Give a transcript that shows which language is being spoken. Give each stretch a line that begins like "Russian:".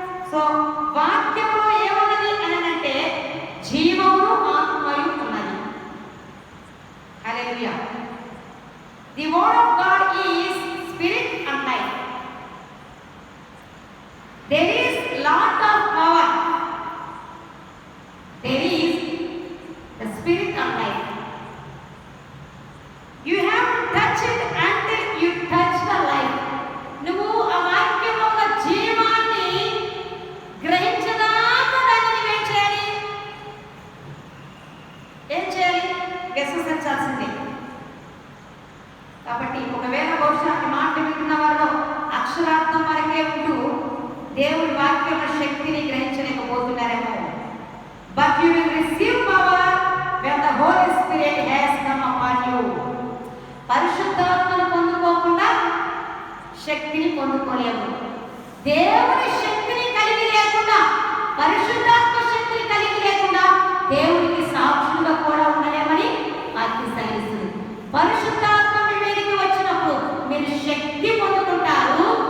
Telugu: So వాక్యంలో ఏమన్నది అని అంటే జీవము ఆత్మయు ఉన్నది. హల్లెలూయా.
English: The word of God is spirit and life. There is lot of power, there is the spirit and life. You have to touch it until you touch the life.
Telugu: నువ్వు ఆ వాక్యంలో ఉన్న జీవాన్ని గ్రహించదాకా దాన్ని నువ్వేం చేయాలి? ఏం చేయాలి? విశ్వసించాల్సిందే. కాబట్టి ఒకవేళ బహుశా మాట వింటున్న వారు అక్షరార్థం వరకే ఉంటూ దేవుడి వాక్యంలో శక్తిని గ్రహించలేకపోతున్నారేమో.
English: But you will receive power when the Holy Spirit has come upon you.
Telugu: పరిశుద్ధాత్మను పొందుకోకుండా శక్తిని పొందుకోలేము. దేవుని శక్తిని కలిగి లేకుండా, పరిశుద్ధాత్మ శక్తిని కలిగి లేకుండా దేవునికి సాక్షులుగా కూడా ఉండలేమని వాక్యం సెలవిస్తుంది. పరిశుద్ధాత్మ మీ మీదకి వచ్చినప్పుడు మీరు శక్తి పొందుకుంటారు.